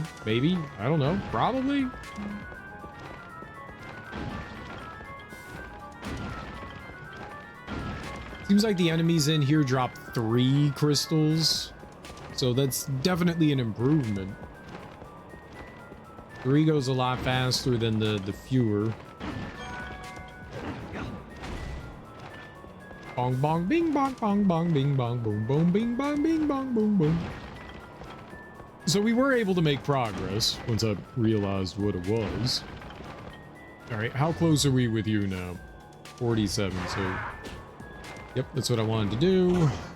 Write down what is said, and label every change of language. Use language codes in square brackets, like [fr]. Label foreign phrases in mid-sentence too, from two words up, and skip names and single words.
[en] Maybe, I don't know, probably. Seems like the enemies in here drop 3 crystals, so that's definitely an improvement. 3 goes a lot faster than the fewer. Bong bong bing bong bong bong bing bong boom boom bing bong bing bong boom boom. So we were able to make progress once I realized what it was. All right, how close are we with you now? 47, so... Yep, that's what I wanted to do.